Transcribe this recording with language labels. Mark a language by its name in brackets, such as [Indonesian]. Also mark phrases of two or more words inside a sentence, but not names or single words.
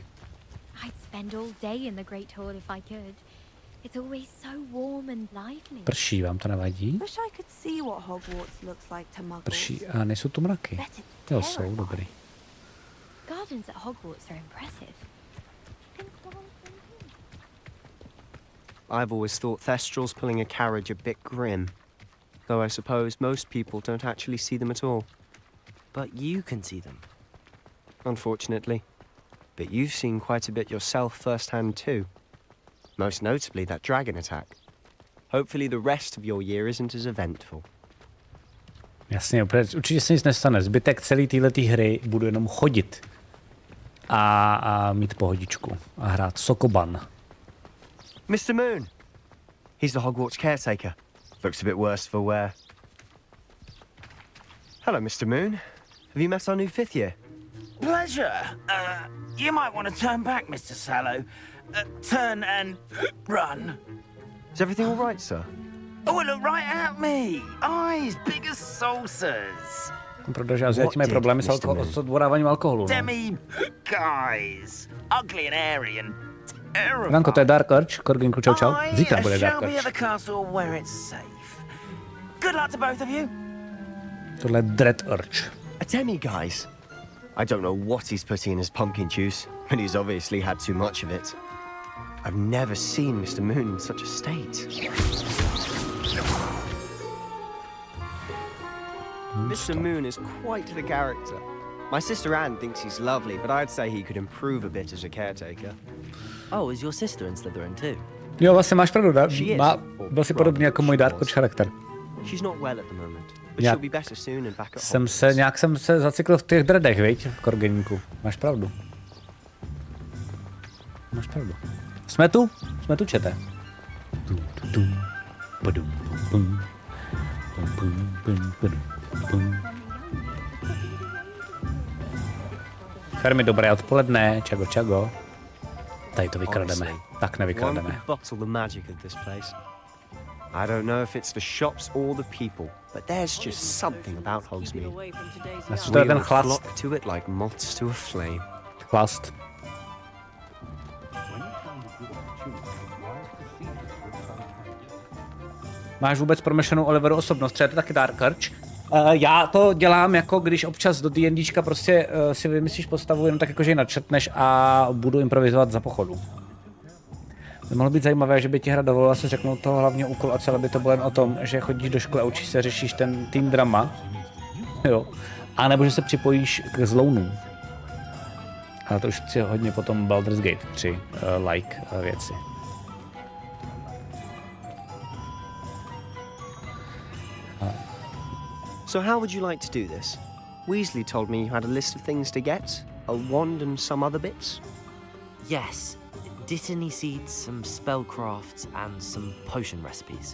[English] I'd spend all day in the Great Hall if I could. It's always so warm and lively. [Czech] Prší, vám to nevadí? [English] Wish I could see what Hogwarts looks like to muggles. [Czech] Prší a nejsou tu mraky. Jo, jsou dobrý. [English] Gardens at Hogwarts are impressive. I've always thought Thestrals pulling a carriage a bit grim. Though I suppose most people don't actually see them at all. But you can see them. unfortunately. But you've seen quite a bit yourself firsthand too. Most notably that dragon attack. Hopefully the rest of your year isn't as eventful. [Czech] Jasně, určitě se nic nestane. Zbytek celé této hry budu jenom chodit a mít pohodičku a hrát Sokoban. [English] Mr. Moon! He's the Hogwarts caretaker. Looks a bit worse for wear. Hello, Mr. Moon. Have you met our new 5th year? Pleasure. You might want to turn back, Mr. Sallow. Turn and run. Is everything all right, sir? Oh, look right at me. Eyes big as saucers. [Czech] Protože Aziati mají problémy s odboráváním alkoholu. [English] Demi guys. Ugly and airy and terrifying. [Czech] Ranko, to je Dark Arch. Korginku, čau čau. Zítra bude Dark [English] Arch. Good luck to both of you. [Czech] Tohle je Dread Arch. [English] A Demi, guys. I don't know what he's putting in his pumpkin juice, but he's obviously had too much of it. I've never seen Mr. Moon in such a state. Mr. Moon is quite the character. My sister Anne thinks he's lovely, but I'd say he could improve a bit as a caretaker. Oh, is your sister in Slytherin too? [Czech] Jo, vlastně máš pravdu, má vlastně podobně jako můj Dark Arch charakter. [English] She's not well at the moment, but she'll be better soon and back at home. [Czech] Nějak jsem se zacykl v těch dreadech, viď, v Korgeninku. Máš pravdu. Máš pravdu. Jsme tu? Jsme tu, čete. Fermi, dobré odpoledne, čago, čago. Tady to vykrademe. Tak nevykrademe. [English] I don't know if it's the shops or the people, but there's just something about Hogsmeade. [Czech] To je ten chlast. [English] Flock to it like moths to a flame. [Czech] Chlast. Máš vůbec promyšlenou Oliveru osobnost? Třeba je to taky Dark Arch. Já to dělám jako když občas do D&Dčka prostě si vymyslíš postavu jenom tak jako, že ji načrtneš a budu improvizovat za pochodu. By mohlo být zajímavé, že by ti hra dovolila se řeknout toho hlavního úkolu a celé by to bylo jen o tom, že chodíš do školy a učíš se, řešíš ten [English] teen drama. [Czech] Jo. A nebo že se připojíš k zlounům. Ale to už chci hodně potom Baldur's Gate 3 like věci. [English] So how would you like to do this? Weasley told me you had a list of things to get, a wand and some other bits. Yes, Dittany seeds, some spellcrafts and some potion recipes.